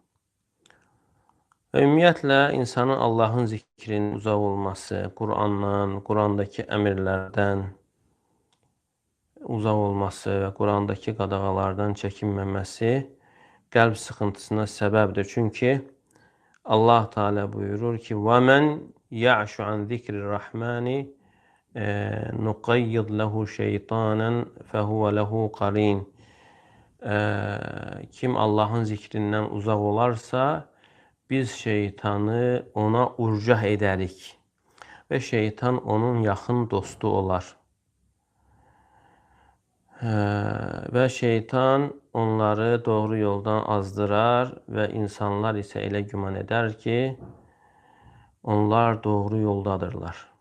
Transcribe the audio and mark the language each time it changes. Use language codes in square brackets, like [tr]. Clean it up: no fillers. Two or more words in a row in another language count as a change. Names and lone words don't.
[az] Və ümumiyyətlə, insanın Allahın zikrinin uzaq olması, Qurandan, Qurandakı əmirlərdən uzaq olması və Qurandakı qadağalardan çəkinməməsi qəlb sıxıntısına səbəbdir. Çünki Allah Teala buyurur ki, [ar] وَمَنْ يَعْشُ عَنْ ذِكْرِ الرَّحْمَنِ نُقَيِّضْ لَهُ شَيْطَانًا فَهُوَ لَهُ قَرِينٌ. [az] Kim Allahın zikrindən uzaq olarsa, biz şeytanı ona urcah edərik və şeytan onun yaxın dostu olar. Və şeytan onları doğru yoldan azdırar və insanlar isə elə güman edər ki, onlar doğru yoldadırlar.